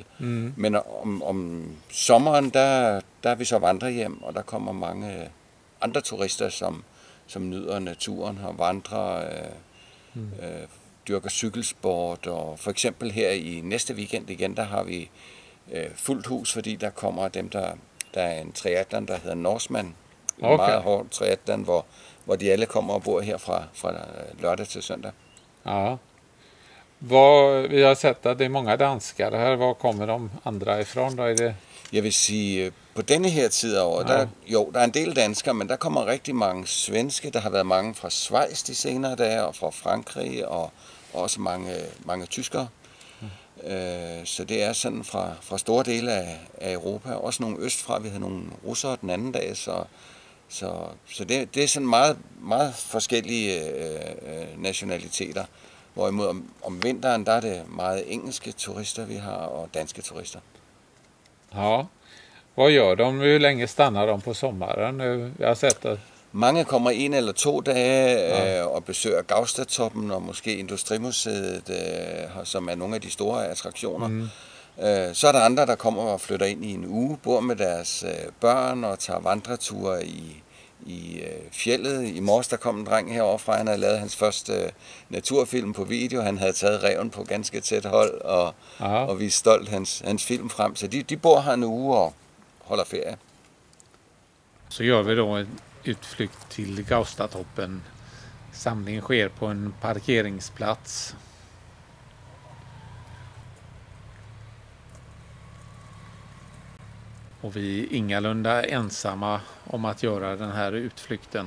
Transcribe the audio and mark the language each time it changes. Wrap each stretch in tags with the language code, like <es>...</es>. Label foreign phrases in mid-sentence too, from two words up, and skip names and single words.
<da>Men om sommeren, der er vi så vandrehjem, og der kommer mange andre turister, som nyder naturen og vandrer, dyrker cykelsport. Og for eksempel her i næste weekend igen, der har vi fuldt hus, fordi der kommer dem, der er en triathlon, der hedder Norseman. En meget hård triathlon, hvor de alle kommer og bor her fra lørdag til søndag. Ja.</da> <sv>Vi har sett att det är många danskar här. Var kommer de andra ifrån då? Är det...</sv> <da>Jeg vil sige, på denne her tid af året, der er en del danskere, men der kommer rigtig mange svenske. Der har været mange fra Schweiz de senere dage, og fra Frankrig, og også mange tyskere. Så det er sådan fra store dele af Europa. Også nogle østfra. Vi havde nogle russere den anden dag, så det er sådan meget, meget forskellige nationaliteter. Hvorimod om vinteren, der er det meget engelske turister, vi har, og danske turister.</da> <sv>Ja, vad gör de? Hur länge stannar de på sommaren? Jag har sett att...</sv> <da>Mange kommer 1 eller 2 dage og besøger Gaustatoppen og måske Industrimuseet, som er nogle af de store attraktioner. Så er der andre, der kommer og flytter ind i en uge, bor med deres børn og tager vandreture i fjellet. I morges der kom en dreng heroverfra, han havde lavet hans første naturfilm på video. Han havde taget ræven på ganske tæt hold og vist stolt hans film frem. Så de bor her en uge og holder ferie.</da> <sv>Så gör vi då en utflykt till Gaustatoppen. Samlingen sker på en parkeringsplats. Och vi är ingalunda ensamma om att göra den här utflykten.</sv>